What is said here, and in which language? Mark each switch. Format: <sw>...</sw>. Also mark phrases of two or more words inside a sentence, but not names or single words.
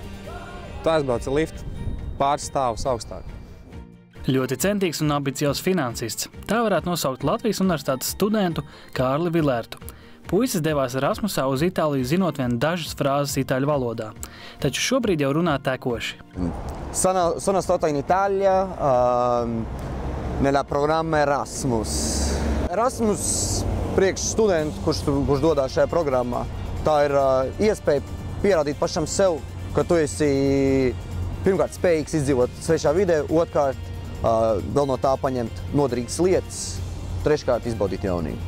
<lv>Tu aizbrauc ar liftu pāris stāvus augstāk. Ļoti centīgs un ambiciozs finansists. Tā varētu nosaukt Latvijas universitātes studentu Kārli Vilērtu. Puisis devās Erasmusā uz Itāliju, zinot vien dažas frāzes itāļu valodā. Taču šobrīd jau runā tekoši.</lv> <it>Sono stato in Italia nella programma Erasmus.</it> <lv>Erasmus priekš studentu, kurš dodās šajā programmā. Tā ir iespēja pierādīt pašam sev, ka tu esi pirmkārt spējīgs izdzīvot svešā vidē, otrkārt vēl no tā paņemt noderīgas lietas, treškārt izbaudīt jaunību.</lv>